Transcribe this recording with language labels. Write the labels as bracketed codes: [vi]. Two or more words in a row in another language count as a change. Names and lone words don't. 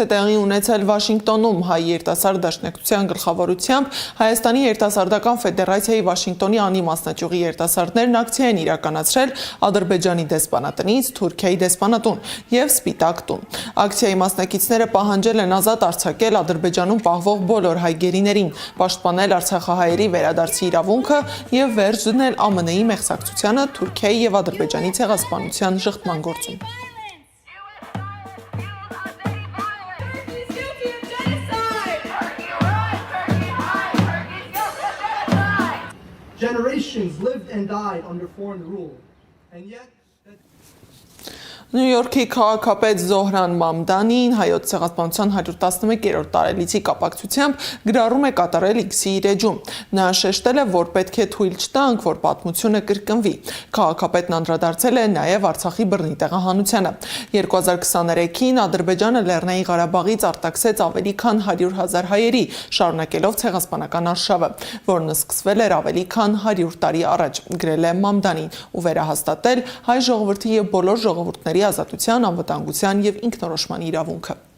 [hy] տեղի ունեցել Վաշինգտոնում հայ երիտասարդ դաշնակցության գլխավորությամբ Հայաստանի երիտասարդական ֆեդերացիայի Վաշինգտոնի անի մասնաճյուղի երիտասարդներն ակցիա են իրականացրել Ադրբեջանի դեսպանատնից Թուրքիայի դեսպանատուն եւ Սպիտակ տուն։ Ակցիայի մասնակիցները պահանջել են ազատ արձակել Ադրբեջանում պահվող բոլոր հայ գերիներին, պաշտպանել արցախահայերի վերադարձի իրավունքը եւ վերջ դնել ԱՄՆ-ի մեղսակցությանը Թուրքիայի եւ Ադրբեջանի ցեղասպանության շղթման գործում։ [en] Generations lived and died under foreign rule, and yet [hy] Նյու Յորքի քաղաքապետ Զոհրան Մամդանին հայոց ցեղասպանության 111-րդ տարելիցի կապակցությամբ գրառում է կատարել X-ի իր էջում։ Նա շեշտել է, որ պետք է թույլ չտանք, որ պատմությունը կրկնվի։ Քաղաքապետն անդրադարձել է նաև Արցախի բռնի տեղահանությանը։ 2023-ին Ադրբեջանը Լեռնային Ղարաբաղից արտաքսեց ավելի քան 100,000 հայերի, շարունակելով ցեղասպանական արշավը, որն սկսվել էր ավելի քան 100 տարի առաջ, գրել է Մամդանին, ու վերահաստատել հայ ժողովրդի եւ բոլոր ժողովուրդների ազատության, անվտանգության եւ ինքնորոշման իրավունքը։